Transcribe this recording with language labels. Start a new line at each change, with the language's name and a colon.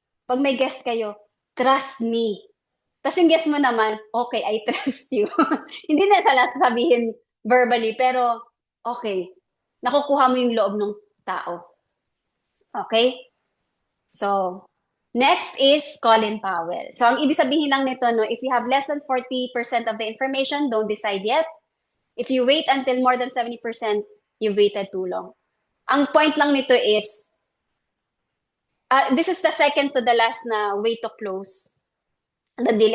Filipino: Pag may guest kayo,
English: trust me.
Filipino: Tapos yung guest mo naman, okay,
English: I trust you.
Filipino: Hindi na sabihin verbally, pero okay. Nakukuha mo yung loob ng tao.
English: Okay? So, next is Colin Powell. So,
Filipino: ang ibig sabihin lang nito, no,
English: if you have less than 40% of the information, don't decide yet. If you wait until more than 70%, you've waited too long.
Filipino: Ang point lang nito
English: is, this is the second to the last na way to close the deal.